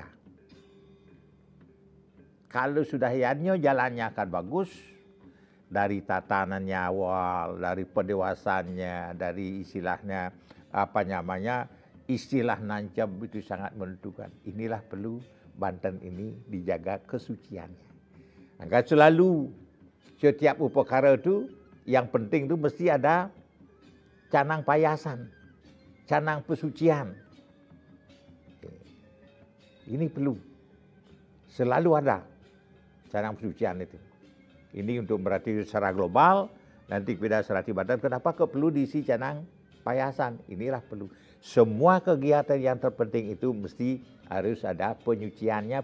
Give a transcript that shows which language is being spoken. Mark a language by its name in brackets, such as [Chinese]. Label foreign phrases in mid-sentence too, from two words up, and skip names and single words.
[Indonesian] Kalau sudah yanyo jalannya akan bagus, dari tatanannya awal, dari pendewasannya, dari istilahnya apa namanya, istilah nancap itu sangat menentukan. Inilah perlu Banten ini dijaga kesuciannya. Maka selalu setiap upakara itu yang penting itu mesti ada canang payasan, canang pesucian. Ini perlu selalu ada canang pesucian itu. Ini untuk berarti secara global, nanti pada Serati Banten, kenapa perlu diisi canang payasan? Inilah perlu. Semua kegiatan yang terpenting itu mesti harus ada penyuciannya.